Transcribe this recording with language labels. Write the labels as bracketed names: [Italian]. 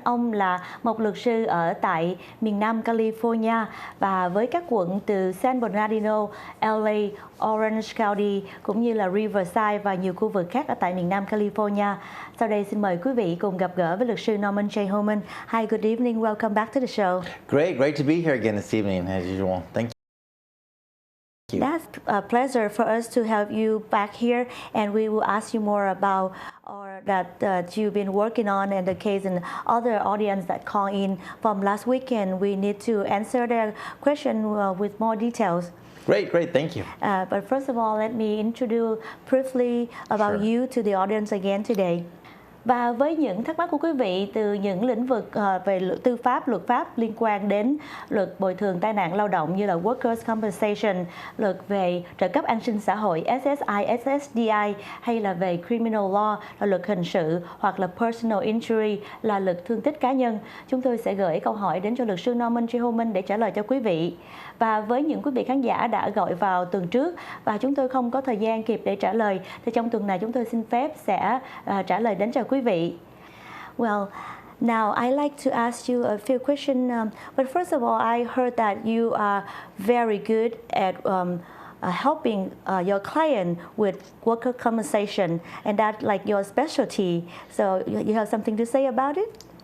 [Vietnamese] Ông là một luật sư ở tại miền Nam California và với các quận từ San Bernardino, LA, Orange County cũng như là Riverside và nhiều khu vực khác ở tại miền Nam California. Sau đây xin mời quý vị cùng gặp gỡ với luật sư Norman J. [English] HOMEN. Hi, good evening. Welcome back to the show. Great to be here again this evening as usual. Thank you. That's a pleasure for us to have you back here, and we will ask you more about that you've been working on and the case and other audience that call in from last weekend. We need to answer their question with more details. Great, thank you. But first of all, let me introduce briefly about you to the audience again today. [Vietnamese] Và với những thắc mắc của quý vị từ những lĩnh vực về tư pháp, luật pháp liên quan đến luật bồi thường tai nạn lao động như là Workers' Compensation, luật về trợ cấp an sinh xã hội SSI, SSDI hay là về Criminal Law là luật hình sự hoặc là Personal Injury là luật thương tích cá nhân, chúng tôi sẽ gửi câu hỏi đến cho luật sư Norman J. HOMEN để trả lời cho quý vị. Và với những quý vị khán giả đã gọi vào tuần trước và chúng tôi không có thời gian kịp để trả lời thì trong tuần này chúng tôi xin phép sẽ trả lời đến cho quý vị. [English] Well, now I like to ask you a few questions. But first of all, I heard that you are very good at helping your client with worker compensation, and that's like your specialty. So you have something to say about it?